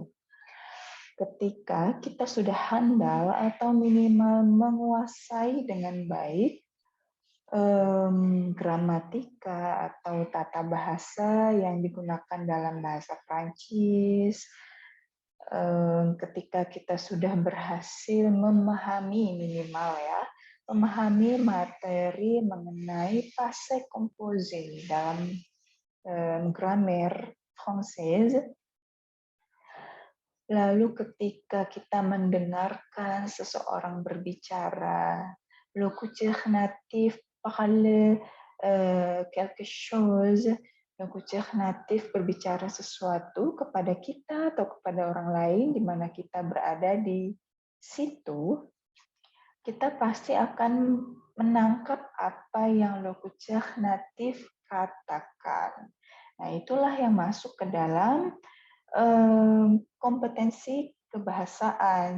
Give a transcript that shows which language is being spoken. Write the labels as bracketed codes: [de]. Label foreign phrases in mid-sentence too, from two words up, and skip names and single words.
[id] Ketika kita sudah handal atau minimal menguasai dengan baik gramatika atau tata bahasa yang digunakan dalam bahasa Prancis, ketika kita sudah berhasil memahami minimal ya, memahami materi mengenai [fr] passé composé [id] dalam [fr] grammar Française. [id] Lalu ketika kita mendengarkan seseorang berbicara, [fr] locuteur natif parle quelque chose, locuteur natif [id] berbicara sesuatu kepada kita atau kepada orang lain di mana kita berada di situ, kita pasti akan menangkap apa yang [fr] locuteur natif [id] dikatakan. Nah, itulah yang masuk ke dalam kompetensi kebahasaan.